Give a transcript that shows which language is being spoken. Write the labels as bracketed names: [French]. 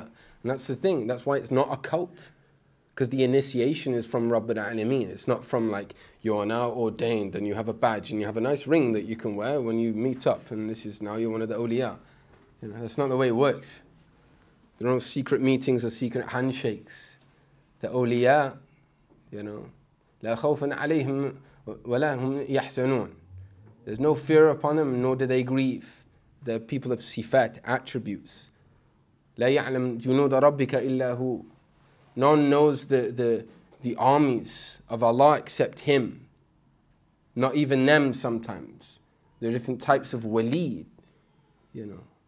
[English] And that's the thing. That's why it's not a cult. Because the initiation is from Rabbil Alameen. It's not from like, you are now ordained and you have a badge and you have a nice ring that you can wear when you meet up and this is now you're one of the awliya. You know, that's not the way it works. There are no secret meetings or secret handshakes. The awliya, you know, [Arabic] لا خوف عليهم ولا هم يحزنون. [English] There's no fear upon them, nor do they grieve. They're people of sifat, attributes. [Arabic] لا يعلم جنود ربك إلا هو. [English] None knows the armies of Allah except Him. Not even them sometimes. There are different types of wali, you know.